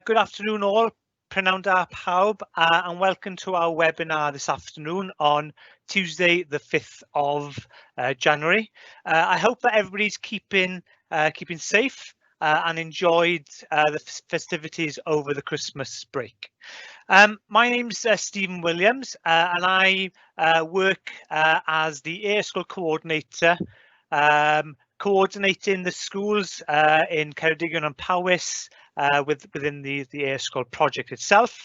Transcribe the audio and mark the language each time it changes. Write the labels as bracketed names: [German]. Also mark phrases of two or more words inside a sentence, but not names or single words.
[English] Good afternoon all, [Welsh] prynawn da pawb, [English] and welcome to our webinar this afternoon on Tuesday the 5th of January. I hope that everybody's keeping safe and enjoyed the festivities over the Christmas break. My name's Stephen Williams and I work as the Ysgol coordinator, coordinating the schools in Ceredigion and Powys within the Ysgol project itself.